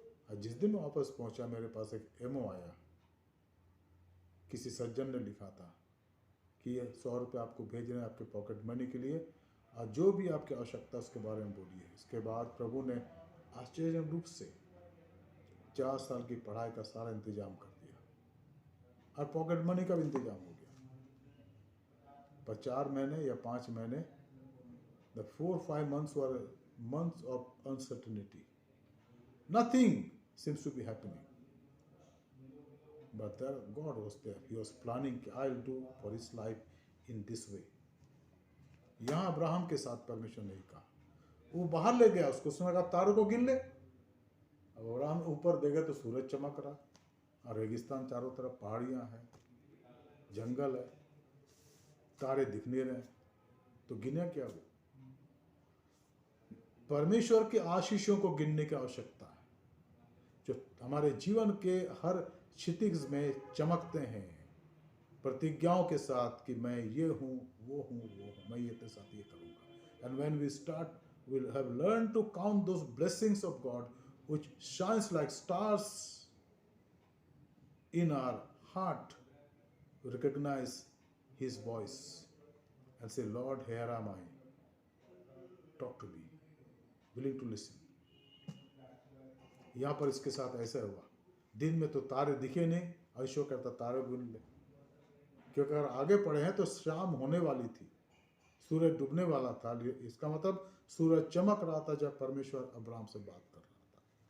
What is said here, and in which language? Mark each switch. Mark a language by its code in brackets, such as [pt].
[hi] और जिस दिन वापस पहुंचा, मेरे पास एक एमओ आया, किसी सज्जन ने लिखा था कि ये 100 रुपये आपको भेज रहे हैं आपके पॉकेट मनी के लिए, और जो भी आपकी आवश्यकता उसके बारे में बोलिए। इसके बाद प्रभु ने आश्चर्य रूप से 4 साल की पढ़ाई का सारा इंतजाम कर दिया और पॉकेट मनी का भी इंतजाम हो गया। पर 4 महीने या 5 महीने, [en] the 4-5 months were months of uncertainty. Nothing seems to be happening. But there, God was there. He was planning, I'll do for his life in this way. [hi] यहाँ अब्राहम के साथ परमेश्वर ने कहा, वो बाहर ले गया उसको, उसने कहा तारों को गिन ले। अब अब्राहम ऊपर देखा तो सूरज चमक रहा और रेगिस्तान, चारों तरफ पहाड़ियाँ हैं, जंगल है, तारे दिख नहीं रहे, तो गिने क्या वो? परमेश्वर के आशीषों को गिनने की आवश्यकता है, जो हमारे जीवन के हर क्षितिज में चमकते हैं, प्रतिज्ञाओं के साथ कि मैं ये हूँ, वो हूँ, वो हूँ, मैं ये तेरे साथ ये करूँगा। [en] And when we start, we'll have learned to count those blessings of God which shines like stars in our heart, recognize his voice and say, Lord, here am I, talk to me, willing to listen. [hi] यहाँ पर इसके साथ ऐसा हुआ, दिन में तो तारे दिखे नहीं, ईश्वर कहता तारे गिन ले, क्योंकि अगर आगे पढ़े हैं तो शाम होने वाली थी, सूरज डूबने वाला था। इसका मतलब सूरज चमक रहा था जब परमेश्वर अब्राहम से बात कर रहा था।